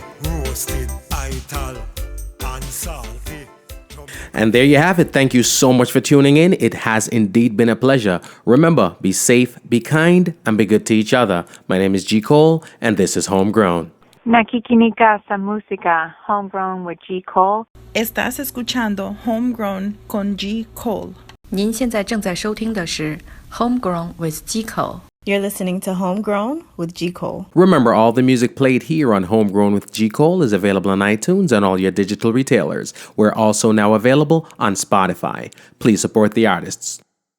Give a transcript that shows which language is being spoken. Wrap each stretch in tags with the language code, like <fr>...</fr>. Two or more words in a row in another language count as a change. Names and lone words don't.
<en>Roasted, ital, and salty. And there you have it. Thank you so much for tuning in. It has indeed been a pleasure. Remember, be safe, be kind, and be good to each other. My name is G. Cole, and this is Homegrown.</en> <tl>Nakikinika sa música, Homegrown with G. Cole.</tl> <es>Estás escuchando Homegrown con G. Cole.</es> <zh>您现在正在收听的是 Homegrown with G. Cole.</zh> <en>You're listening to Homegrown with G. Cole. Remember, all the music played here on Homegrown with G. Cole is available on iTunes and all your digital retailers. We're also now available on Spotify. Please support the artists.</en>